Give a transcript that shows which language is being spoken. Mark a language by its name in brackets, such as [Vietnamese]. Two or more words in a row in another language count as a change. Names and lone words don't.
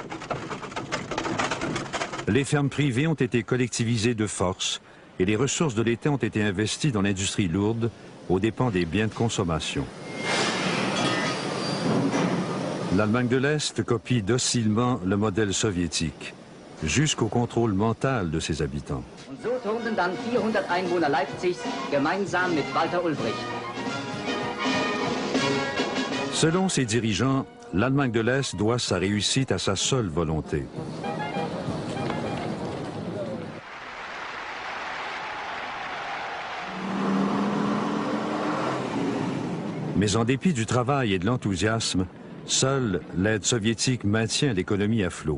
[French] Les fermes privées ont été collectivisées de force et les ressources de l'État ont été investies dans l'industrie lourde aux dépens des biens de consommation. L'Allemagne de l'Est copie docilement le modèle soviétique, jusqu'au contrôle mental de ses habitants. [German] So tourten dann 400 Einwohner Leipzigs gemeinsam mit Walter Ulbricht. [French] Selon ses dirigeants, l'Allemagne de l'Est doit sa réussite à sa seule volonté. Mais en dépit du travail et de l'enthousiasme, seule l'aide soviétique maintient l'économie à flot.